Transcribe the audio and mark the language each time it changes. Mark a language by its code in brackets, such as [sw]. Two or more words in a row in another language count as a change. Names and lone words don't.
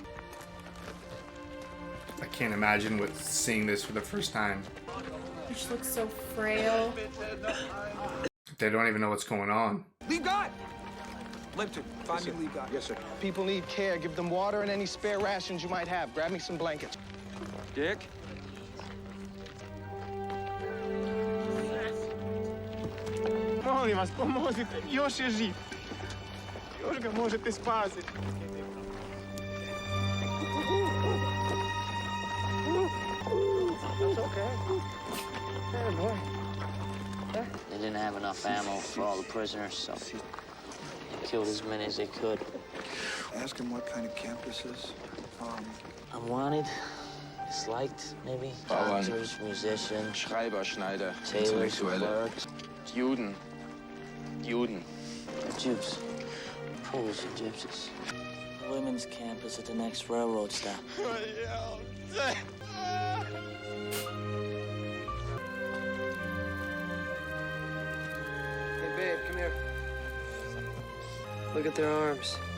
[en] I can't imagine what seeing this for the first time. Which looks so frail. They don't even know what's going on. Leave God! Lipton, find me Leave God. Yes, sir. People need care. Give them water and any spare rations you might have. Grab me some blankets. Dick? [sr] Molim vas, pomozite. Još je živ. Još ga možete spasiti. [en] That's okay. Hey, boy. They didn't have enough ammo for all the prisoners, so they killed as many as they could. Ask him what kind of camp this is. Unwanted, disliked, maybe. [de] Bauern. [en] Dancers, musicians, [de] Schreiber, Schneider, [en] tailors, [de] Intellektuelle. [en] clerks. [de] Juden. Juden. [en] Jews. Polish and gypsies. The women's camp is at the next railroad stop. Hey, babe, come here. Look at their arms.